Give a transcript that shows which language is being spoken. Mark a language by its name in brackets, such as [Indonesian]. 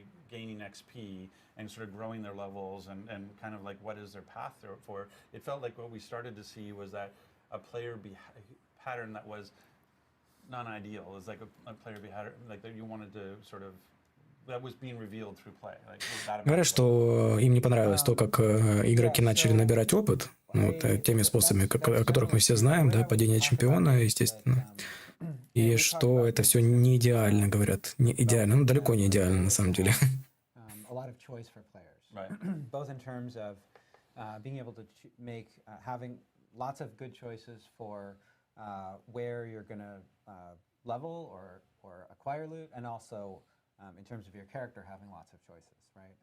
[English] Gaining XP and sort of growing their levels and kind of like what is their path for. It felt like what we started to see was that a player pattern that was non-ideal. It was like a player pattern like that you wanted to sort of that was being revealed through play. Like, [Russian] говорят, что им не понравилось то, как игроки начали набирать опыт, вот, теми способами, о которых мы все знаем, да, падение чемпиона, естественно, и что это все не идеально, говорят, не идеально, ну далеко не идеально на самом деле. [English] A lot of choice for players, right? Both in terms of being able to make having lots of good choices for where you're going to level or acquire loot, and also in terms of your character having lots of choices, right?